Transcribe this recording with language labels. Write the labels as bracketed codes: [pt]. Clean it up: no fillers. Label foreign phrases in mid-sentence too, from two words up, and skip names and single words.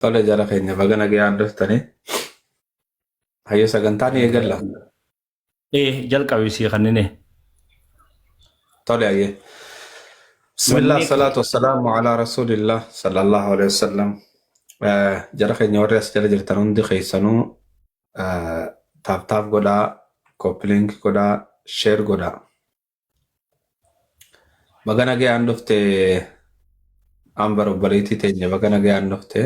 [om] Tole jara keenya baga nagayaan dhuftanii hayyo sagantaan eegalla. jalqabisii kanneen Tole hayye. Bismillah wanni [ar] الصلاة والسلام على رسول الله صلى الله عليه وسلم. [om] Jara keenya warri as jala jirtan hundi keessanuu taaf godhaa, koppilink godhaa, sheer godhaa. Baga nagayaan dhufte Ambar obboleettii teenya baga nagayaan dhufte.